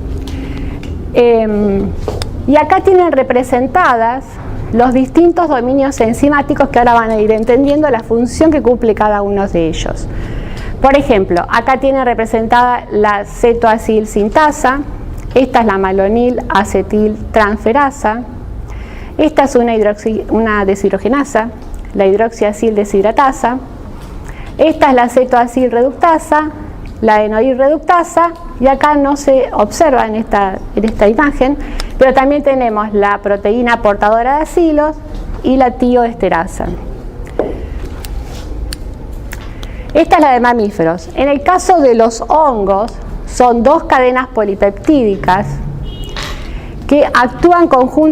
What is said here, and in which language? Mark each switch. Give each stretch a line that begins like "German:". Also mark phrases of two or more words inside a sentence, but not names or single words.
Spanish: Y acá tienen representadas los distintos dominios enzimáticos que ahora van a ir entendiendo la función que cumple cada uno de ellos. Por ejemplo, acá tienen representada la cetoacil sintasa, esta es la malonil acetil transferasa, esta es una deshidrogenasa, la hidroxiacil deshidratasa, esta es la cetoacil reductasa, la enoil reductasa, y acá no se observa en esta imagen, pero también tenemos la proteína portadora de acilos y la tioesterasa. Esta es la de mamíferos. En el caso de los hongos, son 2 cadenas polipeptídicas que actúan conjuntamente.